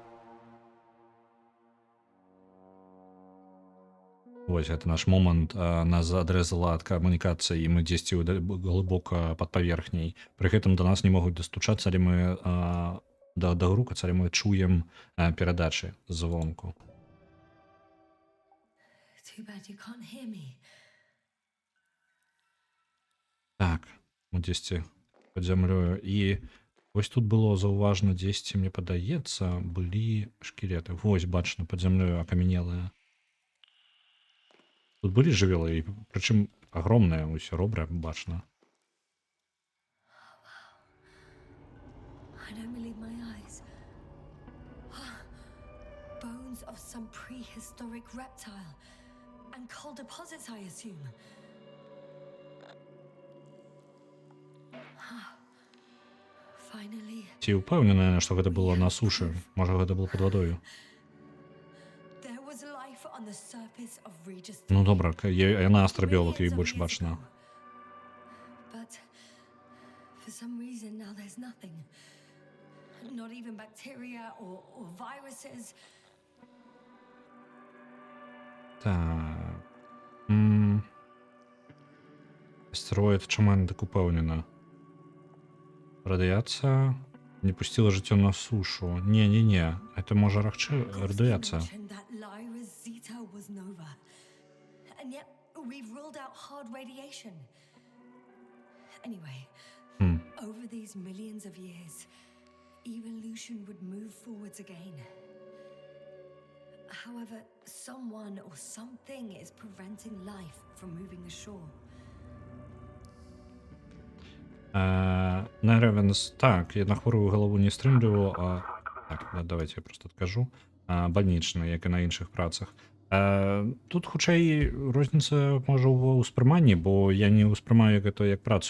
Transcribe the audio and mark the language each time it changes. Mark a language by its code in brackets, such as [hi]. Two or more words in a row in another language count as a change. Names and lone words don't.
[be] Вось гэта наш момант, нас адрэзала ад камунікацыі, і мы дзесьці глыбока пад паверхняй. Пры гэтым да нас не могуць дастучацца, але мы дагрукаць, але мы чуем перадачы звонку. [en] Too bad you can't hear me. [be] Так, ну дзесьці пад зямлёю. І вось тут было заўважна дзесьці, мне падаецца, былі шкілеты. Вось бачна пад зямлёю акамянелыя. Тут былі жывёлы, і прычым агромныя, усё добра бачна. [en] I don't believe my eyes. Bones of some prehistoric reptile. And coal deposits, I assume. Finally, [be] Ці ўпэўненая, што гэта было на сушы? Можа, гэта было пад вадою? [en] there was life on the surface of Regis [be] Ну [en] 3. [be] добра, яна астробіолог, і [en] Millions of [be] больш [en] years [be] бачна. [en] ago. But for some reason now there's nothing. Not even bacteria or viruses. [be] Так. Астэроід, чаму яна так упэўнена? Радыяцыя не пусціла жыццё на сушу. Не. Это можа радыяцыя. [en] Mentioned that Lyra's Zeta was nova. And yet we've ruled out hard radiation. Anyway, over these millions of years, evolution would move forwards again. However, someone or something is preventing life from moving ashore. [be] Ревенс, так, я на хворую галаву не стрымліваю, так, давайте я просто адкажу. Бальнічны, як і на іншых працах. Тут хутчэй розніца можа ў ўспрыманні, бо я не ўспрымаю гэта як працу.